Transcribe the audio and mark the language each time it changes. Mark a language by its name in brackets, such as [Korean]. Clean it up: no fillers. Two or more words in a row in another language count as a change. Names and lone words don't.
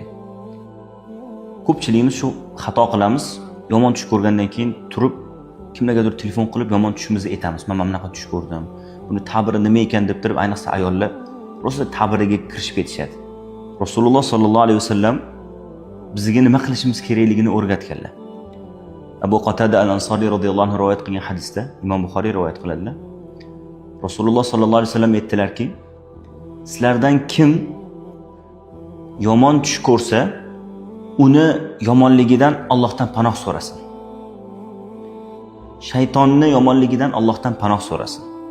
[Uzbek] Ko'pchiligimiz shu xato qilamiz. Yomon tush ko'rgandan keyin turib kimlargadir telefon qilib yomon tushimizni aytamiz. Men mana bunaqa tush ko'rdim. Buni ta'biri nima ekan deb turib, ayniqsa ayollar rosa ta'biriga kirishib ketishadi. Rasululloh [Arabic] صلى الله عليه وسلم [Uzbek] bizga nima qilishimiz kerakligini o'rgatganlar. Abu Qatada al-Ansari [Arabic] رضي الله عنه [Uzbek] rivoyat qilgan hadisda, Imom Buxoriy rivoyat qiladilar. Rasululloh [Arabic] صلى الله عليه وسلم [Uzbek] aytdilarki, sizlardan kim yomon tush ko'rsa, uni yomonligidan Allohdan panoh so'rasin. Shaytonni yomonligidan Allohdan panoh so'rasin.